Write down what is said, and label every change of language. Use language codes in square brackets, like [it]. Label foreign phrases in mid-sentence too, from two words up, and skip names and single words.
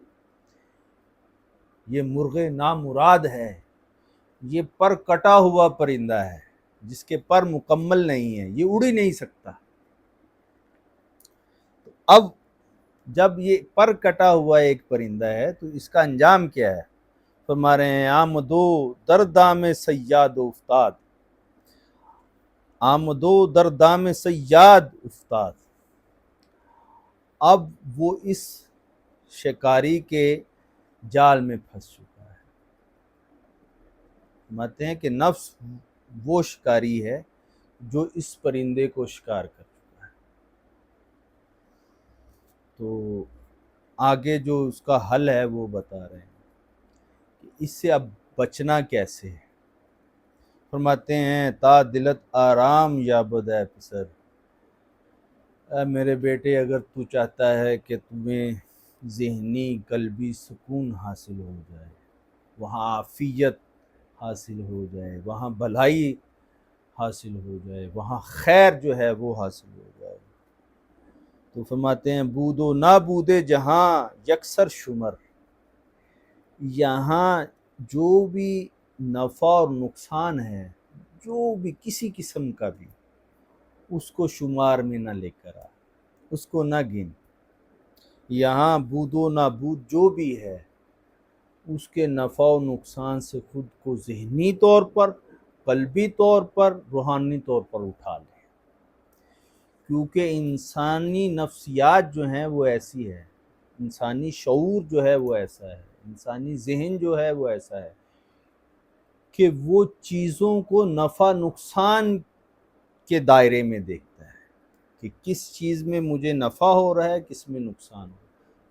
[ur] یہ مرغ نامراد ہے، یہ پر کٹا ہوا پرندہ ہے جس کے پر مکمل نہیں ہے، یہ اڑ ہی نہیں سکتا۔ اب جب یہ پر کٹا ہوا ایک پرندہ ہے تو اس کا انجام کیا ہے؟ فرما رہے ہیں [fa] آمدو در دام صیاد افتاد، آمدو در دام صیاد افتاد، [ur] اب وہ اس شکاری کے جال میں پھنس چکا ہے۔ فرماتے ہیں کہ نفس وہ شکاری ہے جو اس پرندے کو شکار کر چکا ہے۔ تو آگے جو اس کا حل ہے وہ بتا رہے ہیں کہ اس سے اب بچنا کیسے ہے۔ فرماتے ہیں [fa] تا دلت آرام یا بدے پسر، [ur] اے میرے بیٹے اگر تو چاہتا ہے کہ تمہیں ذہنی قلبی سکون حاصل ہو جائے، وہاں عافیت حاصل ہو جائے، وہاں بھلائی حاصل ہو جائے، وہاں خیر جو ہے وہ حاصل ہو جائے، تو فرماتے ہیں [fa] بود و نابود جہاں یکسر شمر، [ur] یہاں جو بھی نفع اور نقصان ہے، جو بھی کسی قسم کا بھی، اس کو شمار میں نہ لے کر آ، اس کو نہ گن۔ یہاں [fa] بود و نابود [ur] جو بھی ہے اس کے نفع و نقصان سے خود کو ذہنی طور پر، قلبی طور پر، روحانی طور پر اٹھا لے، کیونکہ انسانی نفسیات جو ہیں وہ ایسی ہے، انسانی شعور جو ہے وہ ایسا ہے، انسانی ذہن جو ہے وہ ایسا ہے کہ وہ چیزوں کو نفع نقصان کے دائرے میں دیکھتا ہے کہ کس چیز میں مجھے نفع ہو رہا ہے، کس میں نقصان ہو رہا ہے۔